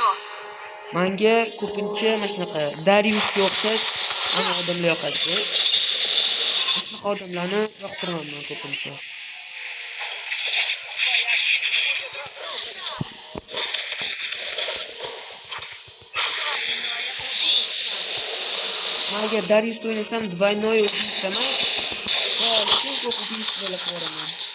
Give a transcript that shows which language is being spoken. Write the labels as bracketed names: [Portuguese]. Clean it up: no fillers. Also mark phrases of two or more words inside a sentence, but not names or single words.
[Uzbek] menga ko'pincha mana shunaqa Dariusga o'xshash ana odamlar yoqadi. Shunaqa odamlarni yoqtiraman men ko'pincha. Men agar Darius o'ynasam, [Russian] двойное убийство emas. [Uzbek] Очень ko'p убийствоlar ko'raman.